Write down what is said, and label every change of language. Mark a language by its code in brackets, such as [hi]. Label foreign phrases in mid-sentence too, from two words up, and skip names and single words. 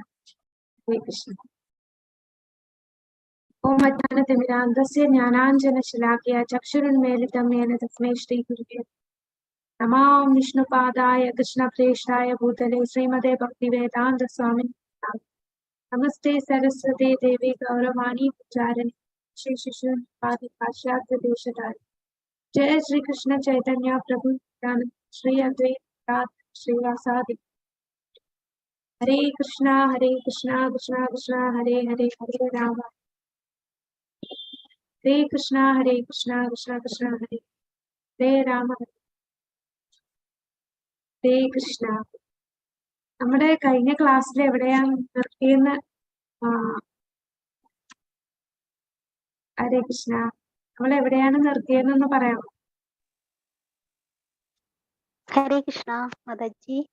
[sa] ഹരേ കൃഷ്ണ. ഓം അജ്ഞാനതിമിരാന്തസ്യ ജ്ഞാനാഞ്ജനശലാകയ ചക്ഷുരുന്മീലിതം യേന തസ്മൈ ശ്രീഗുരുവേ നമാം വിഷ്ണുപാദായ കൃഷ്ണപ്രേഷ്ഠായ ഭൂതലേ ശ്രീമതേ ഭക്തിവേദാന്ത സ്വാമിനേ നമസ്തേ സരസ്വതേ ദേവി ഗൗരവാണി പ്രചാരിണി ശ്രീശിശുപാദിഭാഷ്യാർത്ഥദേശധാരി जय श्री कृष्ण चैतन्य प्रभु नित्यानंद श्री अद्वैत श्रीवासादि हरे कृष्णा कृष्णा कृष्णा हरे हरे हरे राम हरे कृष्णा कृष्णा कृष्णा हरे हरे राम हरे कृष्ण. [ml] നമ്മുടെ കഴിഞ്ഞ ക്ലാസ്സിൽ എവിടെയാണ് നിർത്തിയെന്ന് [sa] ഹരേ കൃഷ്ണ [ml] നമ്മൾ എവിടെയാണ് നിർത്തിയതെന്ന് പറയാമോ? [sa] ഹരേ കൃഷ്ണ [ml] മാതാജി.